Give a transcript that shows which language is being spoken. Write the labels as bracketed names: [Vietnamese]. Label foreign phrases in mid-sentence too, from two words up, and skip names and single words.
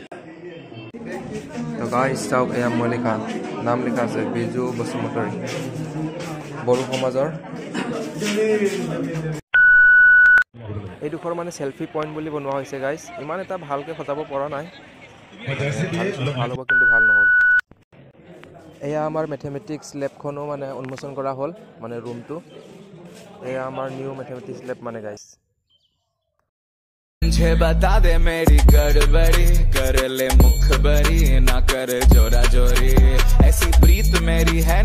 [Assamese] তো গাইস চাওক এয়া মই লিখা নাম লিখা আছে বিজু বসুমতাৰী বড়ো সমাজৰ এই দুখৰ মানে [English] selfie point [Assamese] বুলি বনোৱা হৈছে গাইস ইমান এটা ভালকৈ সজাব পৰা নাই ভাল হ'ব কিন্তু ভাল নহ'ল এয়া আমাৰ [English] mathematics labখনো [Assamese] মানে উন্মোচন কৰা হ'ল মানে ৰুমটো এয়া আমাৰ [English] new mathematics lab [Assamese] মানে গাইস [Hindi] मुझे बता दे मेरी गड़बड़ी कर ले मुखबरी ना कर जोरा जोरी ऐसी प्रीत मेरी है